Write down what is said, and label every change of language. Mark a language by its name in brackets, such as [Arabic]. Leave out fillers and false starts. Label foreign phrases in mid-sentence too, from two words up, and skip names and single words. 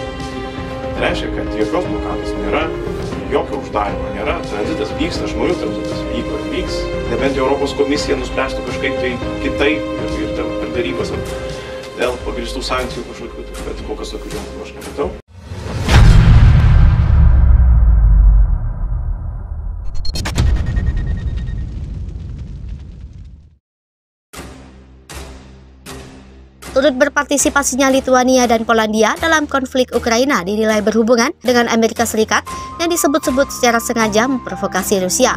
[Lithuanian] Tai reiškia, kad jokios blokados nėra, jokio uždarimo nėra, tranzitas vyksta, žmonių tranzitas vyko ir vyks. Nebent Europos komisija nuspręstų kažkaip tai kitaip ir per darybas dėl pagrįstų sankcijų kažkokių, bet kol kas tokių ženklų aš nematau. [Indonesian] Turut berpartisipasinya Lituania dan Polandia dalam konflik Ukraina dinilai berhubungan dengan Amerika Serikat yang disebut-sebut secara sengaja memprovokasi Rusia.